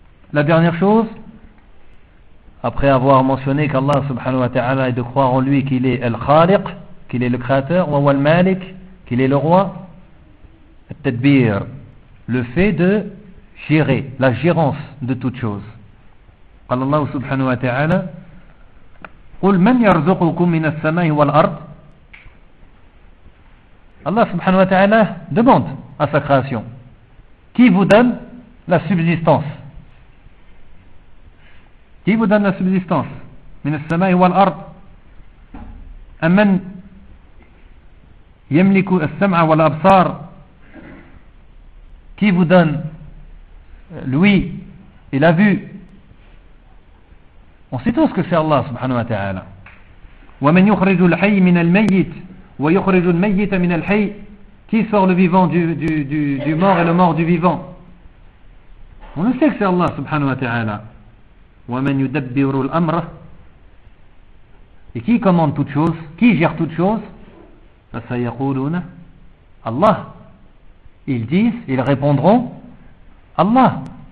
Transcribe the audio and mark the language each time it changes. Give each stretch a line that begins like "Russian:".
French: La dernière chose, après avoir mentionné qu'Allah subhanahu wa ta'ala est de croire en lui qu'il est Al-Khaliq, qu'il est le créateur, wa wal Malik, qu'il est le roi, Al-Tadbir, le fait de gérer, la gérance de toutes choses. Allah subhanahu wa ta'ala,
Arabic: قُلْ مَنْ يَرْزُقُكُمْ مِنَ السَّمَاءِ وَالْأَرْضِ.
French: Allah subhanahu wa ta'ala demande à sa création, qui vous donne la subsistance? Qui vous donne la subsistance?
Arabic: من السماء والأرض. أمن يملك السمع والأبصار.
French: Qui vous donne l'ouïe et la vue? On sait tous que c'est Allah subhanahu wa ta'ala.
Arabic: ومن يخرج الحي من الميت ويخرج الميت من الحي.
French: Qui sort le vivant du mort et le mort du vivant? On le sait que c'est Allah subhanahu wa ta'ala.
Arabic: وَمَنْ يُدَبِّرُ الْأَمْرَ.
French: Et qui commande toutes choses? Qui gère toutes choses?
Arabic: فَسَيَقُولُونَ
French: Allah. Ils disent, ils répondront Allah.